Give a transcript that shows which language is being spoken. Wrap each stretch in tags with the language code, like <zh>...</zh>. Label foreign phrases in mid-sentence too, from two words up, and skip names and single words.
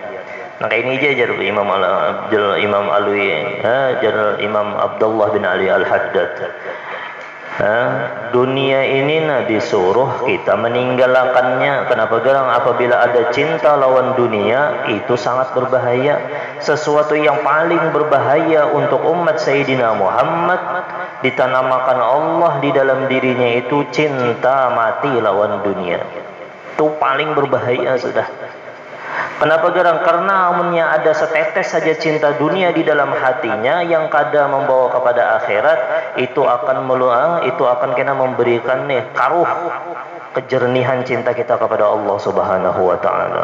<id>Maka ini aja Imam Imam Abdullah bin Ali Al-Haddad. Dunia ini disuruh kita meninggalkannya. Kenapa? Garang apabila ada cinta lawan dunia, itu sangat berbahaya. Sesuatu yang paling berbahaya untuk umat Sayyidina Muhammad ditanamakan Allah di dalam dirinya itu cinta mati lawan dunia. Itu paling berbahaya sudah. Kenapa garang? Karena amunnya ada setetes saja cinta dunia di dalam hatinya yang kada membawa kepada akhirat, itu akan kena memberikan karuh kejernihan cinta kita kepada Allah</id> <ar>سبحانه وتعالى.</ar>